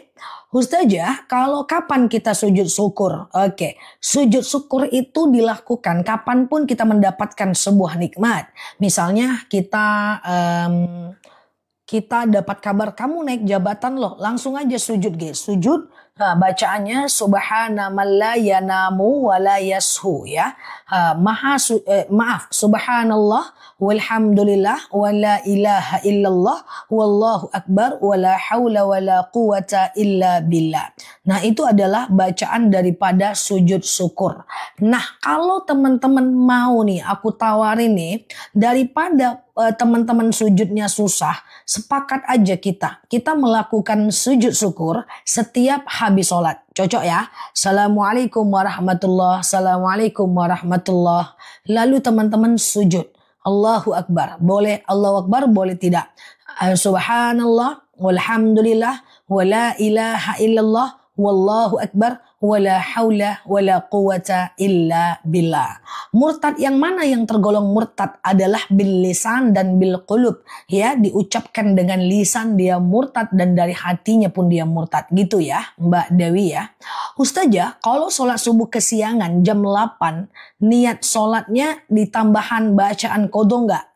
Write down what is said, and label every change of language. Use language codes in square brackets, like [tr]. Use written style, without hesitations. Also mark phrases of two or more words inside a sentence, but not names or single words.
[id] Ustazah, kalau kapan kita sujud syukur? Oke, sujud syukur itu dilakukan kapanpun kita mendapatkan sebuah nikmat. Misalnya kita dapat kabar kamu naik jabatan loh, langsung aja sujud guys. Sujud, bacaannya [ar] سبحان من لا ينام ولا يسهو يا. سبحان الله والحمد لله ولا إله إلا الله والله أكبر ولا حول ولا قوة إلا بالله. [id] Nah itu adalah bacaan daripada sujud syukur. Nah kalau teman-teman mau nih aku tawarin nih, daripada teman-teman sujudnya susah, sepakat aja kita melakukan sujud syukur setiap habis sholat. Cocok ya? [ar] السلام عليكم ورحمة الله، السلام عليكم ورحمة الله. [id] Lalu teman-teman sujud. [ar] الله أكبر. [id] Boleh [ar] الله أكبر, [id] boleh tidak. [ar] سبحان الله، والحمد لله، ولا إله إلا الله، والله أكبر، ولا حول ولا قوة إلا بالله. [id] Murtad yang mana yang tergolong murtad adalah [ar] باللسان [id] dan [ar] بالقلوب. [id] Ya, diucapkan dengan lisan dia murtad dan dari hatinya pun dia murtad. Gitu ya Mbak Dewi ya. Ustazah, kalau sholat subuh kesiangan jam 8, niat sholatnya ditambahan bacaan qodho nggak?